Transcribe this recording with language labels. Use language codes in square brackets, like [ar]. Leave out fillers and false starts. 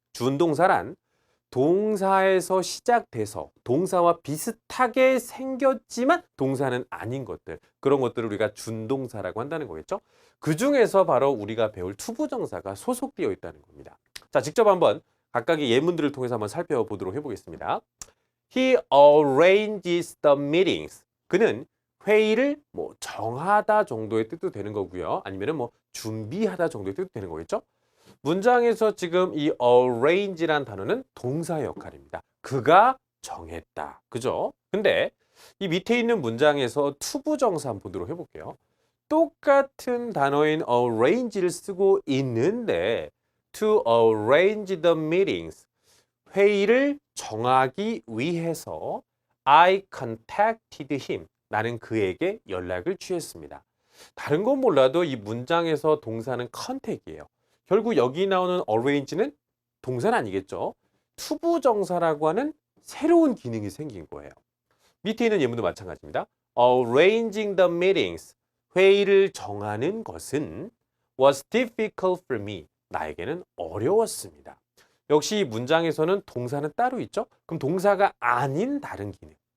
[ko] 준동사란 동사에서 시작돼서 동사와 비슷하게 생겼지만 동사는 아닌 것들. 그런 것들을 우리가 준동사라고 한다는 거겠죠. 그 중에서 바로 우리가 배울 투부정사가 소속되어 있다는 겁니다. 자, 직접 한번 각각의 예문들을 통해서 한번 살펴보도록 해보겠습니다. [en] He arranges the meetings. [ko] 그는 회의를 정하다 정도의 뜻도 되는 거고요. 아니면은 준비하다 정도의 뜻도 되는 거겠죠. 문장에서 지금 이 arrange란 단어는 동사의 역할입니다. 그가 정했다. 그죠? 근데 이 밑에 있는 문장에서 투부정사 한번 보도록 해볼게요. 똑같은 단어인 arrange를 쓰고 있는데 [en] to arrange the meetings. [ko] 회의를 정하기 위해서 [en] I contacted him. [ko] 나는 그에게 연락을 취했습니다. 다른 건 몰라도 이 문장에서 동사는 contact이에요. 결국 여기 나오는 arrange는 동사는 아니겠죠. 투부정사라고 하는 새로운 기능이 생긴 거예요. 밑에 있는 예문도 마찬가지입니다. [en] Arranging the meetings. [ko] 회의를 정하는 것은 [en] was difficult for me. [ko] 나에게는 어려웠습니다. 역시 이 문장에서는 동사는 따로 있죠. 그럼 동사가 아닌 다른 기능.